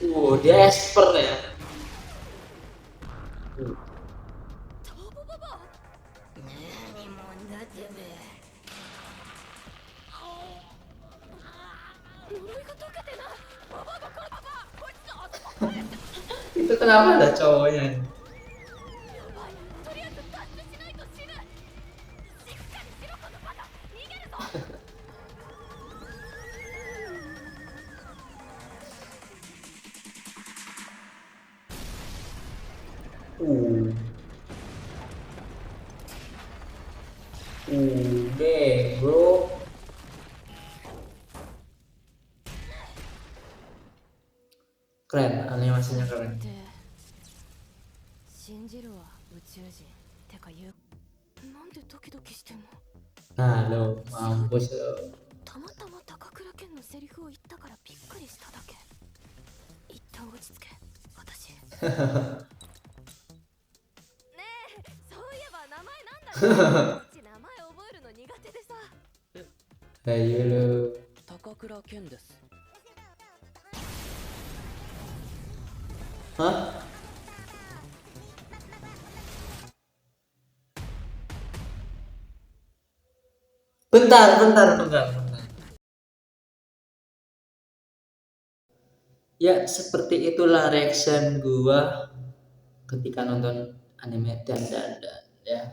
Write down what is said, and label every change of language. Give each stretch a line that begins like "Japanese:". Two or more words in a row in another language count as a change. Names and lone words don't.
Indonesian: dia expert ya.
Japanese: ターボババア何者だてめえ。呪いが解けてないババアが来るババアこいつのあそこ返せ
Indonesian: Itu kenapa ada cowoknya?
Japanese: やばいとりあえず脱出しないと死ぬしっかりしろこのバカ逃げるぞ Uh.
Indonesian: Udah, bro. Keren, animasinya keren.
Japanese: って信じるわ宇宙人てか言うなんでドキドキしてんの
Indonesian: Nah, lo mampus lo.
Japanese: たまたま高倉健のセリフを言ったからびっくりしただけ一旦落ち着け私ねえそういえば名前なんだっけうち名前覚えるの苦手でさ
Indonesian: Ayo lo.
Japanese: 高倉健です Hah?
Indonesian: Bentar. Ya, seperti itulah reaction gua ketika nonton anime dan ya.